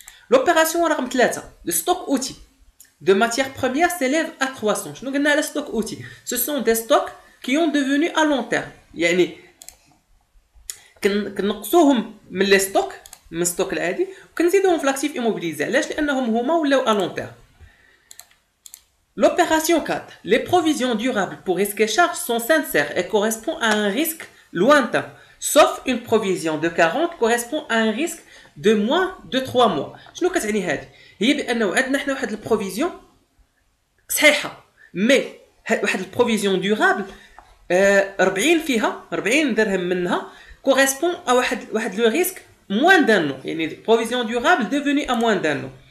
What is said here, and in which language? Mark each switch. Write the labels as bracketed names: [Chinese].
[French] لوبيراسيون [Arabic] رقم [French] 3 لو ستوك اوتي de matières premières s'élève à 300. [Arabic] شنو قلنا على ستوك اوتي؟ [French] ce sont des stocks qui ont devenu à long terme، [Arabic] يعني كنقصوهم من لي ستوك من ستوك العادي وكنزيدوهم في لاكتيف ايموبيليزي. علاش؟ لانهم هما ولاو ا لون تيرم. [French] L'opération 4. Les provisions durables pour risques et charges sont sincères et correspondent à un risque lointain, sauf une provision de 40 correspond à un risque de moins de 3 mois. [Arabic] شنو كتعني هذه؟ هي بانه عندنا حنا واحد البروفيزيون صحيحه مي واحد البروفيزيون دورابل 40 فيها 40 درهم منها كوريسبون ا واحد لو ريسك موان دان، يعني بروفيزيون دورابل ديفوني ا موان دان.